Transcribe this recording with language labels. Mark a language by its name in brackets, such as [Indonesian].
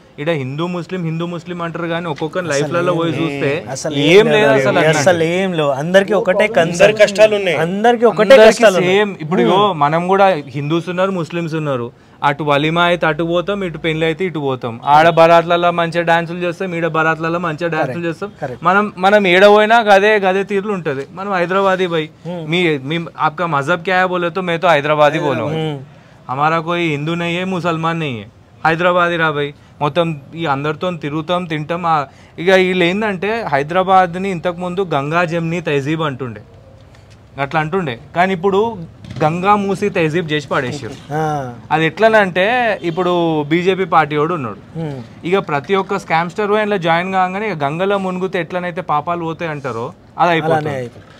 [Telugu] ఇక్కడ హిందూ ముస్లిం అంటారు కానీ ఒక్కొక్క లైఫ్లలో పోయి చూస్తే ఏం లేదు అసలు ఏం లేవు. అందరికి ఒకటే కష్టాలు ఉన్నాయి, అందరికి ఒకటే కష్టాలు సేమ్. ఇప్పుడు మనం కూడా హిందూస్ ఉన్నారు, ముస్లిమ్స్ ఉన్నారు. అటు వలిమా అయితే అటు పోతాం, ఇటు పెళ్లి అయితే ఇటు పోతాం. ఆడ బరాత్లలో మంచిగా డాన్సులు చేస్తాం, ఈడ బరాత్లలో మంచిగా డాన్సులు చేస్తాం. మనం ఏడ పోయినా గదే తీరులు ఉంటది. మనం హైదరాబాదీ పోయి మీ [Hindi] आपका मजहब क्या है बोले तो मैं तो हैदराबादी बोलूँगा, हमारा कोई हिंदू नहीं है मुसलमान नहीं है, [Telugu] హైదరాబాదీ రా భయ్. మొత్తం ఈ అందరితో తిరుగుతాం తింటాం. ఇక వీళ్ళు ఏంటంటే హైదరాబాద్ని ఇంతకుముందు గంగా జమ్ని తహజీబ్ అంటుండే, అట్లా అంటుండే. కానీ ఇప్పుడు గంగా మూసి తహజీబ్ చేసి పడేసారు. అది ఎట్లనంటే ఇప్పుడు బీజేపీ పార్టీ వాడు ఉన్నాడు, ఇక ప్రతి ఒక్క స్కామ్స్టర్ ఇలా జాయిన్ కాగానే ఇక గంగలో మునుగుతే ఎట్లనైతే పాపాలు పోతాయి అంటారో అది అయిపోతుంది.